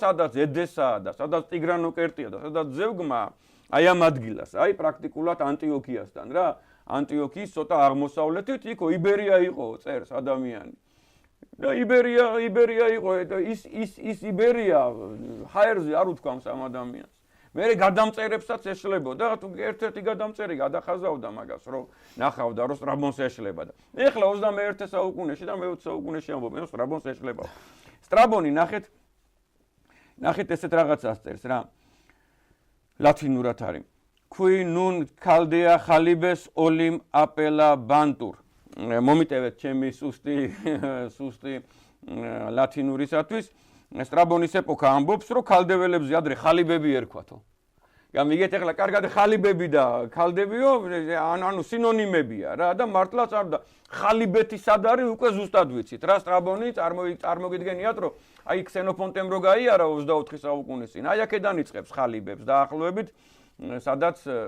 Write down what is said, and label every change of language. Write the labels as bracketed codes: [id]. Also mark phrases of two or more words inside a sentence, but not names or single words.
[ka] სადაც ედესაა და სადაც ტიგრანოკერტია და სადაც ზევგმა აი ამ ადგილას აი პრაქტიკულად ანტიოქიასთან რა ანტიოქიის ცოტა აღმოსავლეთით იქო იბერია იყო წერს ადამიანი და იბერია იყო და ის იბერია ჰაერზე არ უთქვამს ამ ადამიანს მე გადამწერებსაც ეშლებოდა თუ ერთ-ერთი გადამწერი გადახაზავდა მაგას რომ ნახავდა რომ სტრაბონს ეშლება და ეხლა 21 საუკუნეში და მე-20 საუკუნეში ამბობენ რომ სტრაბონს ეშლება სტრაბონი ნახეთ ესეთ რაღაცას წერს რა ლათინურად არის [la] qui nun caldea halibes olim apela bantur [ka] მომიტევეთ ჩემი სუსტი ლათინურისათვის სტრაბონის ეპოქა ამბობს რომ ქალდეველებზე ადრე ხალიბები ერქვათო გამიგეთ ახლა კარგად ხალიბები და ქალდებიო ანუ სინონიმებია რა და მართლაც არ და ხალიბეთი სად არის უკვე ზუსტად ვიცით რა სტრაბონი წარმოგიდგენიათ რომ აი ქსენოფონტემ რო გაიარა 24 საუკუნის წინ აი აქედან იწყებს ხალიბებს დაახლოებით სადაც